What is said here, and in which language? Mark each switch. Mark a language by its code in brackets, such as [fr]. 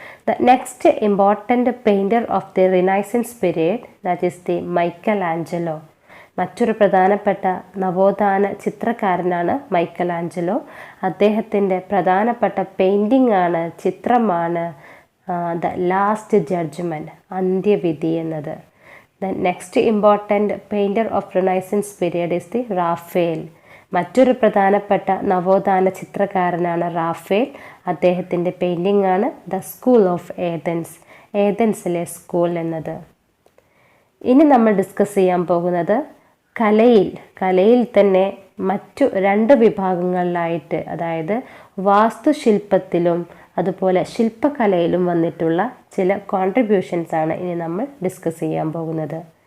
[en] The next important painter of the Renaissance period, that is the Michelangelo. [ml] മറ്റൊരു പ്രധാനപ്പെട്ട നവോത്ഥാന ചിത്രകാരനാണ് Michael Angelo. അദ്ദേഹത്തിൻ്റെ പ്രധാനപ്പെട്ട പെയിൻറ്റിംഗ് ആണ്, ചിത്രമാണ് ദ ലാസ്റ്റ് ജഡ്ജ്മെൻറ്റ്, അന്ത്യവിധി എന്നത്. [en] The next important painter of Renaissance period is the Raphael. [ml] മറ്റൊരു പ്രധാനപ്പെട്ട നവോത്ഥാന ചിത്രകാരനാണ് റാഫേൽ. അദ്ദേഹത്തിൻ്റെ പെയിൻറ്റിംഗ് ആണ് the school of Athens, ഏതൻസിലെ school എന്നത്. ഇനി നമ്മൾ ഡിസ്കസ് ചെയ്യാൻ പോകുന്നത് കലയിൽ തന്നെ മറ്റു 2 വിഭാഗങ്ങളിലായിട്ട്, അതായത് വാസ്തുശില്പത്തിലും അതുപോലെ ശില്പകലയിലും വന്നിട്ടുള്ള ചില കോൺട്രിബ്യൂഷൻസ് ആണ് ഇനി നമ്മൾ ഡിസ്കസ് ചെയ്യാൻ പോകുന്നത്.